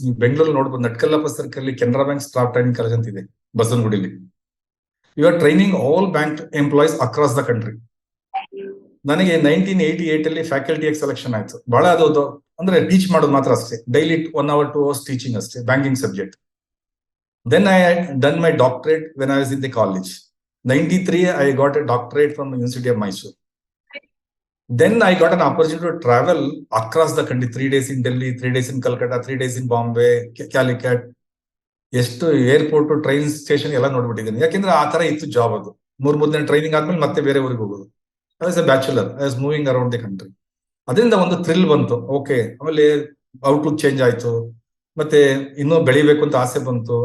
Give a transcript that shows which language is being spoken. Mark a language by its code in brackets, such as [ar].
[kn] ನೀವು ಬೆಂಗಳೂರು ನೋಡ್ಬೋದು, ನಟ್ಕಲ್ಲಪ್ಪ circle Canara bank staff training college ಅಂತ ಇದೆ ಬಸವನಗುಡಿಲಿ. [en] You are training all bank employees across the country. [kn] ನನಗೆ 1988 ಅಲ್ಲಿ ಫ್ಯಾಕಲ್ಟಿ ಸೆಲೆಕ್ಷನ್ ಆಯ್ತು. ಬಹಳ ಅದು ಅಂದ್ರೆ ಟೀಚ್ ಮಾಡೋದು ಮಾತ್ರ ಅಷ್ಟೇ, ಡೈಲಿ 1 hour 2 hours ಟೀಚಿಂಗ್ ಅಷ್ಟೇ, banking subject. [en] Then I had done my doctorate when I was in the college. 93 I got a doctorate from the University of Mysore. Then I got an opportunity to travel across the country, 3 days in Delhi, 3 days in Calcutta, 3 days in Bombay, Calicut. [kn] ಎಷ್ಟು airport, train station ಎಲ್ಲ ನೋಡ್ಬಿಟ್ಟಿದ್ದೀನಿ. ಯಾಕೆಂದ್ರೆ ಆ ತರ ಇತ್ತು job. ಅದು 3 ದಿನ training ಆದ್ಮೇಲೆ ಮತ್ತೆ ಬೇರೆ ಊರಿಗೆ ಹೋಗೋದು. [en] I was a bachelor, I was moving around the country. [kn] ಅದರಿಂದ ಒಂದು ಥ್ರಿಲ್ ಬಂತು. ಓಕೆ, ಆಮೇಲೆ ಔಟ್ಲುಕ್ ಚೇಂಜ್ ಆಯ್ತು, ಮತ್ತೆ ಇನ್ನೂ ಬೆಳಿಬೇಕು ಅಂತ ಆಸೆ ಬಂತು.